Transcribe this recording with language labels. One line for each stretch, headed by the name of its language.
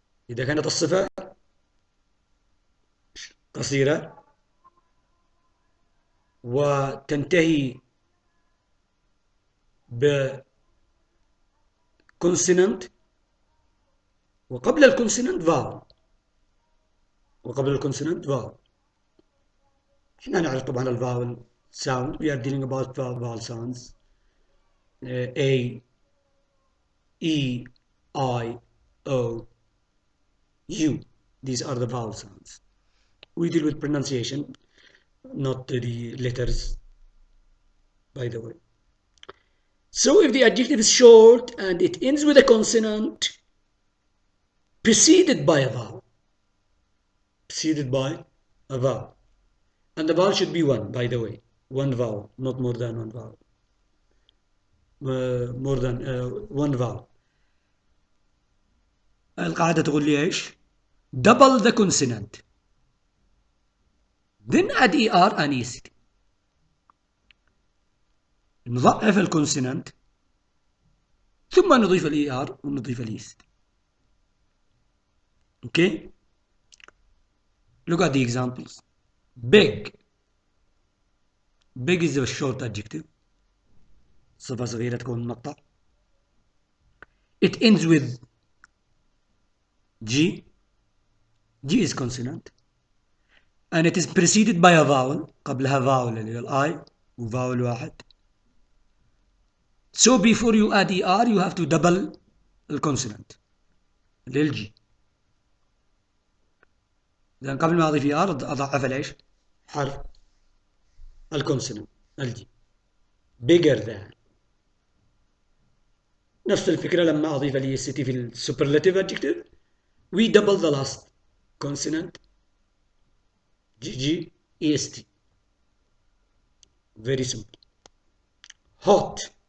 Arabic: إذا كانت الصفة قصيرة وتنتهي بكونسونانت وقبل الكونسونانت فاول، وقبل الكونسونانت فاول. احنا نعرف طبعا الفاول sound.
English: We are dealing about vowel sounds. A, E, I, O, U. These are the vowel sounds. We deal with pronunciation, not the letters, by the way. So if the adjective is short and it ends with a consonant preceded by a vowel, preceded by a vowel, and the vowel should be one, by the way, one vowel, not more than one vowel, more than one vowel.
Arabic: القاعدة تقول لي ايش؟
English: double the consonant, then add er and est.
Arabic: نضعف الكونسونانت ثم نضيف الاي ار ونضيف الايست.
English: Okay? Look at the examples. Big. Big is a short adjective.
Arabic: صفة صغيرة تكون مقطع.
English: It ends with G. G is consonant. And it is preceded by a vowel.
Arabic: قبلها vowel اللي هي الاي وفاول واحد.
English: So before you add ER you have to double
Arabic: الكونسونانت اللي هي الجي. إذا قبل ما أضيف ER أضعف الإيش؟ حرف الكونسونانت الجي.
English: bigger than.
Arabic: نفس الفكرة لما أضيف ال EST في ال
English: superlative adjective we double the last consonant GG EST. Very simple. Hot.